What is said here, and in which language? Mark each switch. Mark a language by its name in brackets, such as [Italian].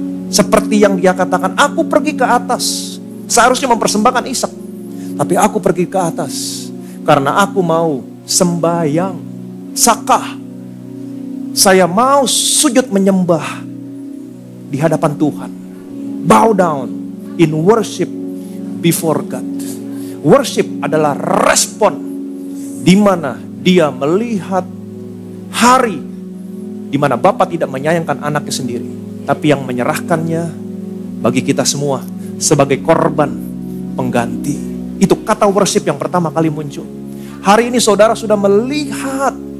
[Indonesian] Seperti yang dia katakan, "Aku pergi ke atas." Seharusnya mempersembahkan Ishak, tapi aku pergi ke atas karena aku mau sembahyang, sakah. Saya mau sujud menyembah di hadapan Tuhan. [English] Bow down in worship before God. [Indonesian] Worship adalah respon di mana dia melihat hari di mana Bapa tidak menyayangkan anaknya sendiri, tapi yang menyerahkannya bagi kita semua sebagai korban pengganti. Itu kata worship yang pertama kali muncul. Hari ini saudara sudah melihat.